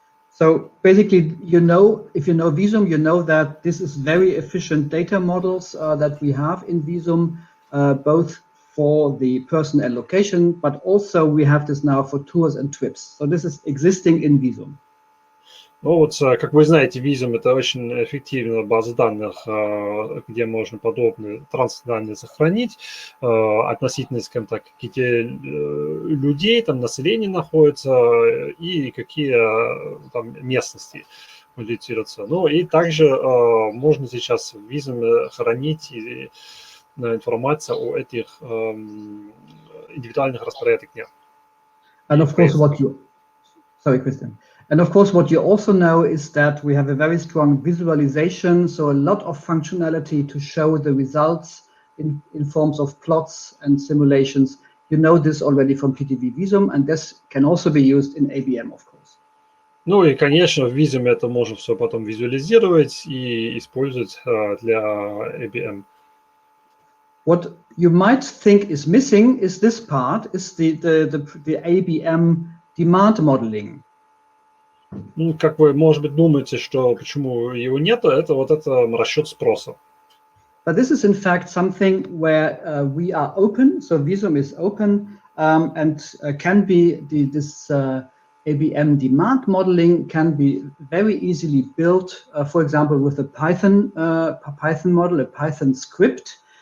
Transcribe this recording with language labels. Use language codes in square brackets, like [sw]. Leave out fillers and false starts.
[en] So basically, you know, if you know Visum, you know that this is very efficient data models that we have in Visum, both for the person and location, but also we have this now for tours and trips. So this is existing in Visum. [ru] Ну вот, как вы знаете, Visum — это очень эффективная база данных, где можно подобные транспортные данные сохранить, относительно, скажем так, какие людей, там население находится и какие там местности моделируются. Ну и также можно сейчас в Visum хранить информацию о этих индивидуальных распорядках дня. [en] And of course, sorry, Christian. And of course, what you also know is that we have a very strong visualization, so a lot of functionality to show the results in forms of plots and simulations. You know this already from PTV Visum, and this can also be used in ABM, of course. [ru] Ну и, конечно, в Visum это можно все потом визуализировать и использовать для ABM. [en] What you might think is missing is this part, is the ABM demand modeling. [ru] Ну, как вы, может быть, думаете, что почему его нет, это вот это расчет спроса. [en] But this is in fact something where we are open, so Visum is open, and can be this ABM demand modeling can be very easily built, for example, with a Python model, a Python script.